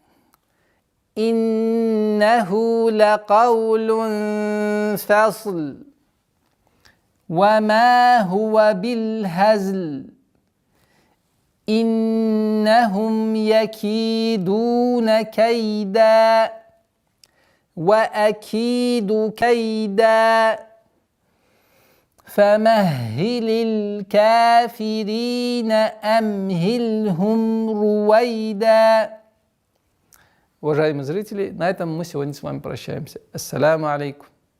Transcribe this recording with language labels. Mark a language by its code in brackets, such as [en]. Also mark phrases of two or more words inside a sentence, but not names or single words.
[ar] إنه لقول فصل وما هو بالهزل إنهم يكيدون كيدا وأكيد كيدا فمهل الكافرين أمهلهم رويدا. [ru] Уважаемые зрители, на этом мы сегодня с вами прощаемся. [ar] السلام عليكم.